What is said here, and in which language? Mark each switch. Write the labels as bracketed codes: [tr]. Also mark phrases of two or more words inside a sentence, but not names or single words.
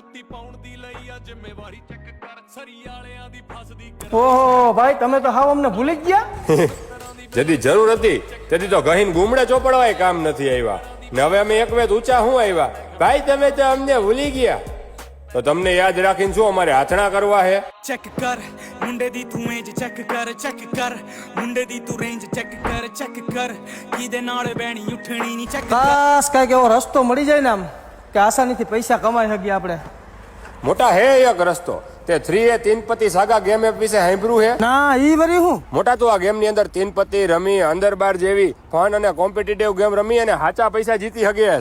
[gu] ઓહો ભાઈ તમે તો હાવ અમને ભૂલી જ ગયા. જેથી જરૂર હતી તેથી તો ગહીન ગુમડે ચોપડવાય કામ નથી આવ્યા ને હવે અમે એક વેત ઊંચા હું આવ્યા. ભાઈ તમે તો અમને ભૂલી ગયા તો તમને યાદ રાખીને શું અમારે હાથણા કરવા હે. [pa] ਚੈੱਕ ਕਰ ਮੁੰਡੇ ਦੀ ਤੂੰ ਏਜ ਚੈੱਕ ਕਰ ਮੁੰਡੇ ਦੀ ਤੂੰ ਰੇਂਜ ਚੈੱਕ ਕਰ ਕੀਹਦੇ ਨਾਲ ਬਹਿਣੀ ਉੱਠਣੀ ਨੀ ਚੈੱਕ [gu] કાશ કાંઈક એવો રસ્તો મળી જાય ને આમ કે આસાનીથી પૈસા કમાઈ શકીએ આપણે. મોટા હે એક રસ્તો તે 3A તીનપતિ સાગા [en] game app [gu] વિશે સાંભળ્યું હે? ના ઈ વરી હું મોટા તો આ ગેમ ની અંદર તીનપતિ રમી અંદર બાર જેવી ફન અને [en] competitive game [gu] રમી અને સાચા પૈસા જીતી શકીશ.